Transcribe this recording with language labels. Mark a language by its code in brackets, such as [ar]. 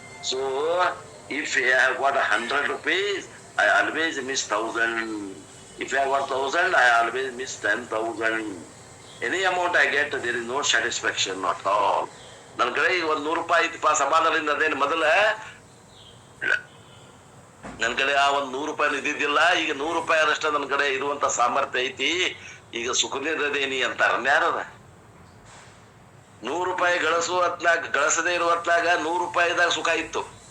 [en] So if I have got 100 rupees, I always miss 1000. If I have got 1000, I always miss 10,000. Any amount I get, there is no satisfaction at all. [kn] ನನ್ನ ಕಡೆ ಈಗ 100 ರೂಪಾಯಿ ಐತಿಪ್ಪ ಸಮಾಧಾನದಿಂದ, ಅದೇನು ಮೊದಲ ನನ್ ಕಡೆ ಆ 100 ರೂಪಾಯಿ ಇದ್ದಿದ್ದಿಲ್ಲ, ಈಗ 100 ರೂಪಾಯಿ ಅಷ್ಟ ನನ್ ಕಡೆ ಇರುವಂತ ಸಾಮರ್ಥ್ಯ ಐತಿ, ಈಗ ಸುಖದೇನಿ ಅಂತಾರ. ಯಾರದ 100 ರೂಪಾಯಿ ಗಳಿಸುವ ಹೊತ್ನಾಗ, ಗಳಿಸದೇ ಇರುವ ಹೊತ್ನಾಗ 100 ರೂಪಾಯಿದಾಗ ಸುಖ ಇತ್ತು.